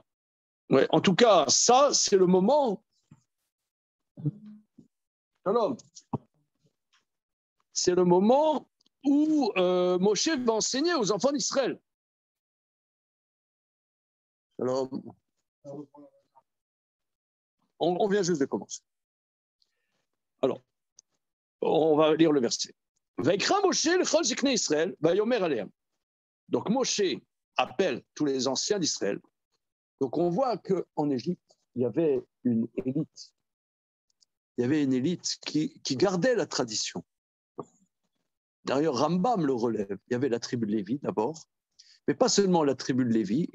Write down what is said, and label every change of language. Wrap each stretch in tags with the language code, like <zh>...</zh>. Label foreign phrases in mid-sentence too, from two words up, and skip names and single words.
<fr>Ouais, en tout cas, ça, c'est le moment. Alors, c'est le moment où Moshe va enseigner aux enfants d'Israël. Alors, on vient juste de commencer. Alors, on va lire le verset.</fr> <he>ויקרא משה לכל זקני ישראל ויאמר אלהם.</he> <fr>Donc Moshe appelle tous les anciens d'Israël. Donc on voit qu'en Égypte, il y avait une élite. Il y avait une élite qui gardait la tradition. D'ailleurs, Rambam le relève. Il y avait la tribu de Lévi d'abord, mais pas seulement la tribu de Lévi.</fr>